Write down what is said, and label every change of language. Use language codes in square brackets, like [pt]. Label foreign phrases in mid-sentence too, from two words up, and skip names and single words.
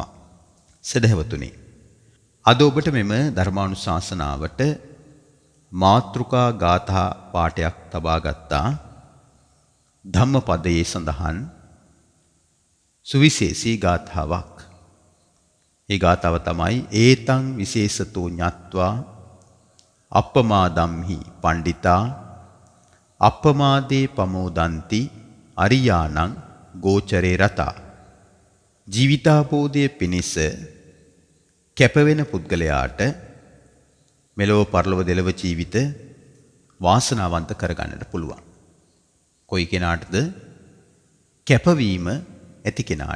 [si] සදහවතුනි, අද ඔබට මෙම ධර්මානුශාසනාවට මාතෘකා ගාථා පාඨයක් තබා ගත්තා. ධම්මපදයේ සඳහන් සුවිශේෂී ගාථාවක්. ඒ ගාථාව තමයි [pi] ඒතං විශේෂතෝ ඤත්වා අප්පමාදම්හි පණ්ඩිතා අප්පමාදේ පමෝදන්ති අරියානං ගෝචරේ රතා. [si] ජීවිතාපෝදයේ පිණිස කැපවෙන පුද්ගලයාට මෙලොව පරලොව දෙලොව ජීවිත වාසනාවන්ත කරගන්නට පුළුවන්. කොයි කෙනාටද? කැපවීම ඇති කෙනාට.